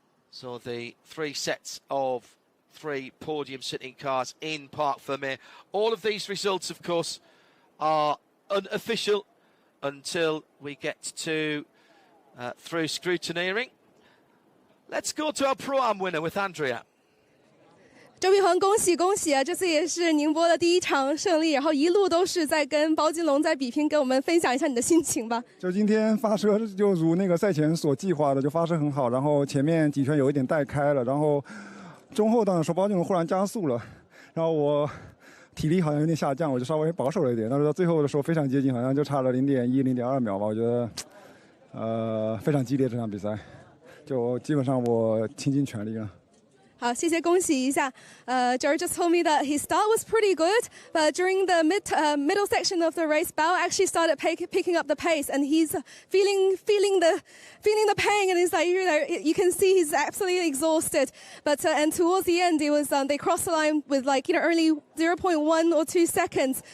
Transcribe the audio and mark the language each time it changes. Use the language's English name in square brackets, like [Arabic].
[English] So the 3 sets of 3 podium sitting cars in Parc Fermé. All of these results, of course, are unofficial until we get to through scrutineering. Let's go to our Pro-Am winner with Andrea. [Chinese] 周碧恒，恭喜恭喜啊！这次也是宁波的第一场胜利，然后一路都是在跟包金龙在比拼，跟我们分享一下你的心情吧。就今天发车就如那个赛前所计划的，就发车很好，然后前面几圈有一点带开了，然后中后段的时候包金龙忽然加速了，然后我体力好像有点下降，我就稍微保守了一点，但是到最后的时候非常接近，好像就差了0.1、0.2秒吧，我觉得非常激烈这场比赛，就基本上我倾尽全力了。好，谢谢，恭喜一下。 [English] George just told me that his start was pretty good, but during the middle section of the race, Bao actually started picking up the pace, and he's feeling the pain, and he's like, you can see he's absolutely exhausted. But and towards the end, it was they crossed the line with only 0.1 or 2 seconds.